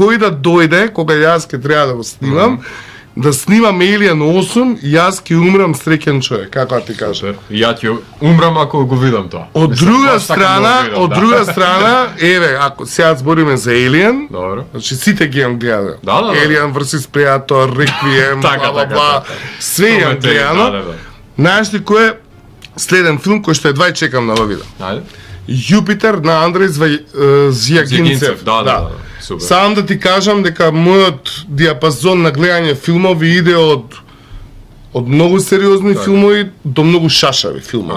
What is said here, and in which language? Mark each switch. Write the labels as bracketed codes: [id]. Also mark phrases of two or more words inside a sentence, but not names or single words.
[mk] кој да дојде, кога јас ќе треба да го снимам, да снимам Alien 8, јас ќе умрам среќен човек, како да ти кажам. Супер. Ја ќе умрам ако го видам тоа. Од Мислам, друга баш сакам да го страна, видам, од да. друга страна, еве, ако сега збориме за Alien, Добро. значи сите ги имам гледано. Да. Alien vs Predator, Requiem, Така, бла бла така, бла, така. све имам Тоа ме гледано. да. Знаеш ли кој е следен филм кој што едва чекам да го видам? Ајде. Јупитер на Андрей Звјагинцев. Да. Супер. Сам да ти кажам дека мојот диапазон на гледање филмови иде од многу сериозни филмови до многу шашави филмови.